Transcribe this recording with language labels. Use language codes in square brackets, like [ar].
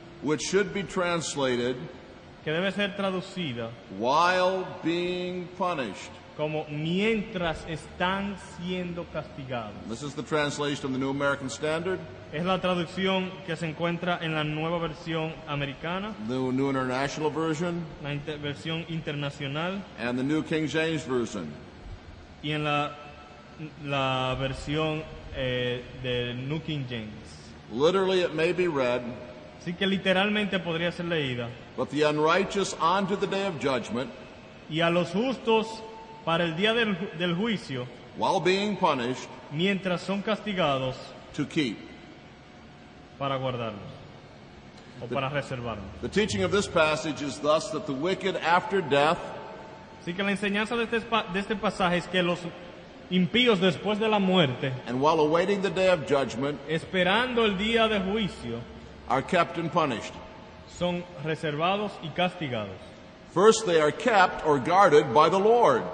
[en] which should be translated [es] que debe ser traducida [en] while being punished. [es] como mientras están siendo castigados. [en] This is the translation of the New American Standard, [es] Es la traducción que se encuentra en la nueva versión americana, [en] the New International Version, [es] la versión internacional [en] and the New King James Version. [es] y en la versión de New King James. [en] Literally, it may be read, [es] Así que literalmente podría ser leída: [en] but the unrighteous unto the day of judgment, [es] y a los justos para el día del juicio, [en] while being punished, [es] mientras son castigados, [en] to keep. [es] para guardarlos o para reservarlos. [en] The teaching of this passage is thus that the wicked after death [es] Así que la enseñanza de este pasaje es que los impíos después de la muerte, [en] and while awaiting the day of judgment [es] esperando el día de juicio, [en] are kept and punished. [es] son reservados y castigados. [en] First, they are kept or guarded by the Lord.